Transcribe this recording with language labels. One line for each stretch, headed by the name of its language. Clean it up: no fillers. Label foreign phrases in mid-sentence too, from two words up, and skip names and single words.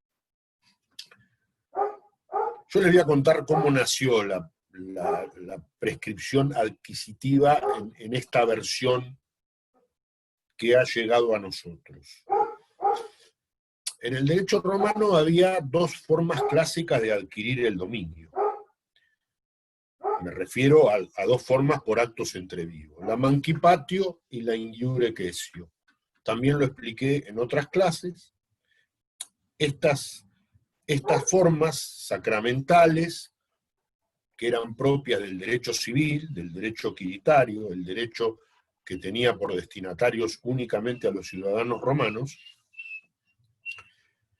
Spanish: Yo les voy a contar cómo nació la prescripción adquisitiva en esta versión que ha llegado a nosotros. En el derecho romano había dos formas clásicas de adquirir el dominio. Me refiero a dos formas por actos entre vivos, la mancipatio y la
Latin: in iure quaesio.
Spanish: También lo expliqué en otras clases. Estas formas sacramentales, que eran propias del derecho civil, del derecho quiritario, el derecho que tenía por destinatarios únicamente a los ciudadanos